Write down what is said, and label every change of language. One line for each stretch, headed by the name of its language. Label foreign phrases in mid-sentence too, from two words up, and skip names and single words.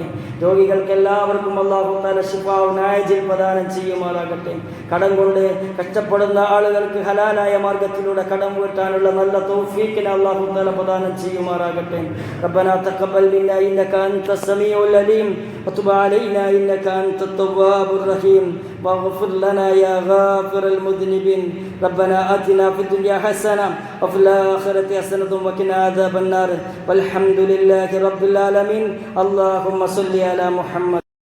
Malayalam: രോഗികൾക്ക് എല്ലാവർക്കും
Arabic: الله تعالى شفاء عاجل
Malayalam: പ്രദാനം ചെയ്യുമാറാകട്ടെ. കടം കൊണ്ട് കഷ്ടപ്പെടുന്ന ആളുകൾക്ക് ഹലാലായ മാർഗത്തിലൂടെ കടം വീട്ടാനുള്ള നല്ല തൗഫീഖിനെ
Arabic: الله تعالى
Malayalam: പ്രദാനം ചെയ്യുമാറാകട്ടെ.
Arabic: ربنا تقبل منا إنك أنت السميع العليم وتب علينا إنك أنت التواب الرحيم واغفر لنا يا غافر المذنبين. ربنا آتنا في الدنيا حسنة وفي الآخرة حسنة وقنا عذاب النار والحمد لله رب العالمين. اللهم صل على محمد.